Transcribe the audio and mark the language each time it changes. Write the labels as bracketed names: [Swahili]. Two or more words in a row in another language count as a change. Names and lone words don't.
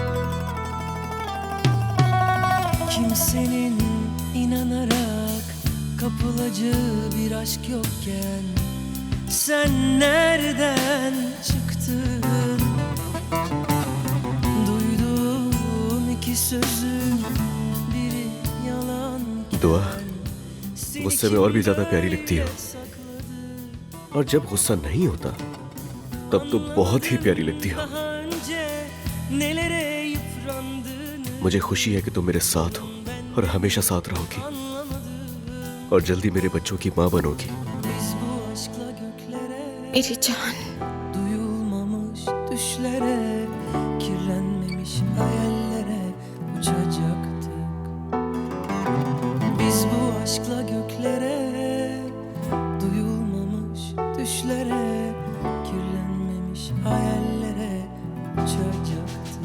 [Turkish] Kimsenin inanarak kapılacı bir aşk yokken sen nereden çıktın? Duyduğum iki sözün biri yalan. [Hindi] दुआ गुस्से में और भी ज्यादा प्यारी लगती हो, और जब गुस्सा नहीं होता तब तो बहुत ही प्यारी लगती हो। मुझे खुशी है कि तुम मेरे साथ हो और हमेशा साथ रहोगी और जल्दी मेरे बच्चों की माँ बनोगी। मेरी जान। [Turkish] Duyulmamış düşlere, kirlenmemiş hayallere uçacaktık. Biz bu aşkla göklere, duyulmamış düşlere, kirlenmemiş hayallere uçacaktık.